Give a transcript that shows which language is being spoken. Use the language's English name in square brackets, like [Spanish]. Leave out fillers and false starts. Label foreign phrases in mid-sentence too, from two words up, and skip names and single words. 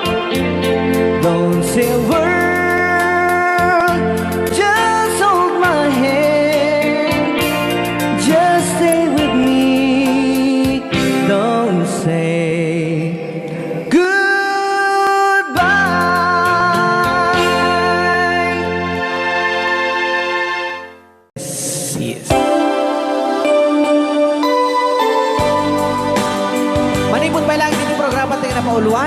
[English] Don't say a word, just hold my hand, just stay with me, don't say goodbye. Yes. [Iloko] Manipod pa lang din yung programa tayo na pauluan.